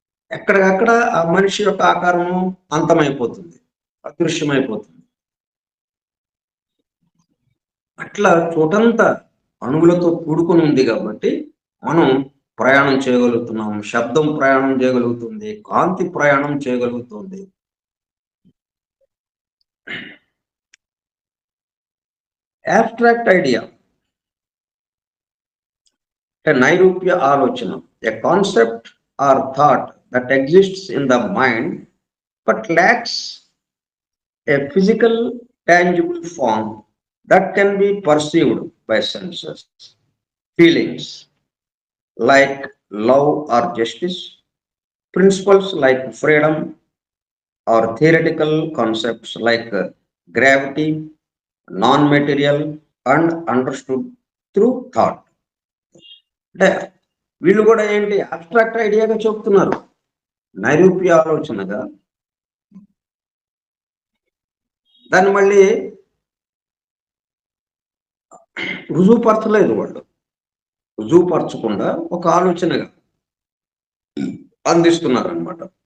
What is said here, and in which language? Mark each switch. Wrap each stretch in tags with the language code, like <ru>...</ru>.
<te>ఎక్కడికక్కడ ఆ మనిషి యొక్క ఆకారము అంతమైపోతుంది, అదృశ్యమైపోతుంది. అట్లా చోటంతా అణువులతో కూడుకుని ఉంది కాబట్టి మనం ప్రయాణం చేయగలుగుతున్నాం, శబ్దం ప్రయాణం చేయగలుగుతుంది, కాంతి ప్రయాణం చేయగలుగుతుంది.</te> <en>abstract idea, a</en> <te>నైరూప్య ఆలోచన,</te> <en>a concept or thought that exists in the mind but lacks a physical tangible form that can be perceived by senses. Feelings like love or justice, principles like freedom, or theoretical concepts like gravity, non-material, and understood through thought.</en> <te>అంటే వీళ్ళు కూడా ఏంటి abstract ఐడియాగా చెప్తున్నారు, నైరూప్య ఆలోచనగా. దాన్ని మళ్ళీ రుజువుపరచలేదు వాళ్ళు, రుజువుపరచకుండా ఒక ఆలోచనగా అందిస్తున్నారు అనమాట.</te>